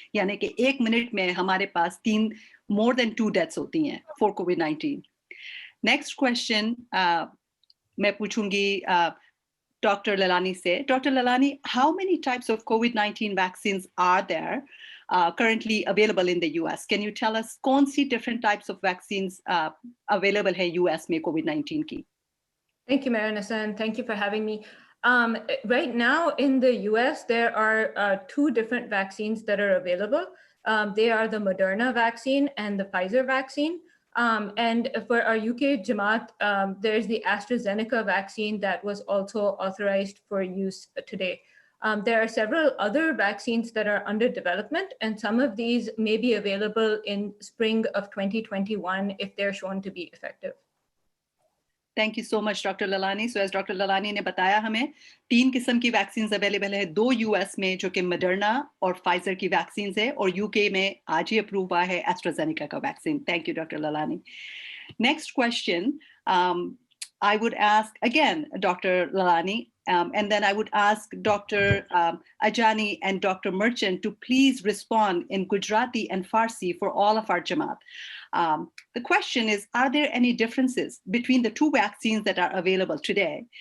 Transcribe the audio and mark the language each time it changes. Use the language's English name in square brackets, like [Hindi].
[Hindi] यानी कि 1 minute में हमारे पास [English] more than 2 deaths [Hindi] होती हैं [English] for COVID-19. Next question, [Hindi] मैं पूछूंगी [English] Dr. Lalani से. Dr. Lalani, how many types of COVID-19 vaccines are there? currently available in the US. Can you tell us [Hindi] कौन सी [English] different types of vaccines available है US में COVID-19 की? Thank you, Marinessa, and thank you for having me. Right now in the US, there are 2 different vaccines that are available. They are the Moderna vaccine and the Pfizer vaccine. And for our UK Jamaat, there's the AstraZeneca vaccine that was also authorized for use today. There are several other vaccines that are under development, and some of these may be available in spring of 2021 if they're shown to be effective. Thank you so much, Dr. Lalani. So as Dr. [Hindi] Lalani ने बताया हमें 3 किस्म की vaccines available है, 2 US में जो कि मडर्ना और फाइजर की वैक्सीन्स है, और UK में आज ही अप्रूव हुआ है एस्ट्राजेनेका का vaccine. [English] Thank you, Dr. Lalani. Next question, I would ask again, Dr. Lalani, and then I would ask Dr. Ajani and Dr. Merchant to please respond in Gujarati and Farsi for all of our Jamaat. The question is, are there any differences between the 2 vaccines that are available today?